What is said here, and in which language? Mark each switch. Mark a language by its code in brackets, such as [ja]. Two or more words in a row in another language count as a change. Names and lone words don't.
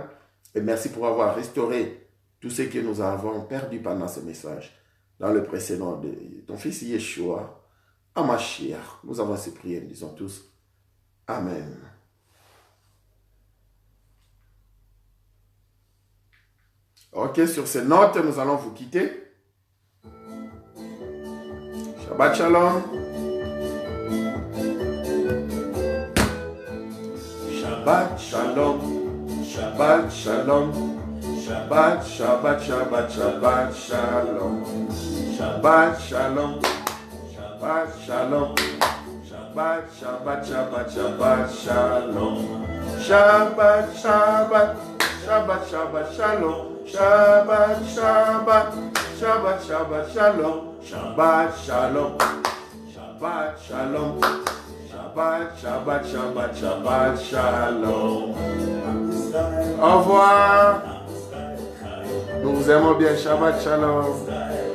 [fr] Et merci pour avoir restauré tout ce que nous avons perdu pendant ce message. Dans le précédent de ton fils Yeshua, Hamashiach, nous avons ces prières, disons tous. Amen. Ok, sur ces notes, nous allons vous quitter. [he] שבת שלום. שבת שלום. שבת שלום. שבת, שבת, שבת, שבת שלום. שבת שלום. שבת שלום. שבת, שבת, שבת, שבת שלום. שבת, שבת, שבת, שבת שלום. שבת, שבת, שבת, שבת שלום. שבת שלום. שבת שלום. שבת, שבת, שבת, שבת שלום. [fr] Au revoir. Nous vous aimons bien. [he] שבת שלום.